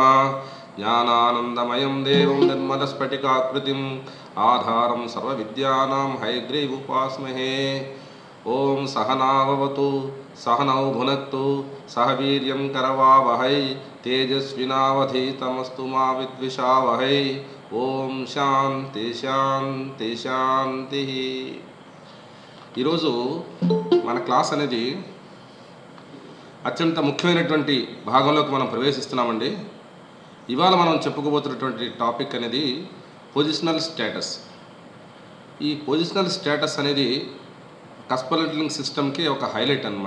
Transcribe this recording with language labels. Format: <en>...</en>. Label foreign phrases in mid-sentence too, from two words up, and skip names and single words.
<sa>ज्ञानानन्दमयं देवं निर्मलस्फटिकाकृतिम् आधारं सर्वविद्यानां हयग्रीवोपास्महे। ओं सहना भवतु सहनौ भुनक्तु सह वीर्यं करवावहै तेजस्विनावधीतमस्तु मा विद्विषावहै। ओं शांति शांति शांति।</sa> <te>ఈరోజు మన క్లాస్ అనేది అత్యంత ముఖ్యమైనటువంటి భాగంలోకి మనం ప్రవేశిస్తున్నామండి. ఇవాళ మనం చెప్పుకోబోతున్నటువంటి టాపిక్ అనేది</te> <en>positional status.</en> <te>ఈ</te> <en>positional status</en> <te>అనేది కస్పర్లింగ్ సిస్టమ్కి ఒక హైలైట్ అన్నమాట.</te>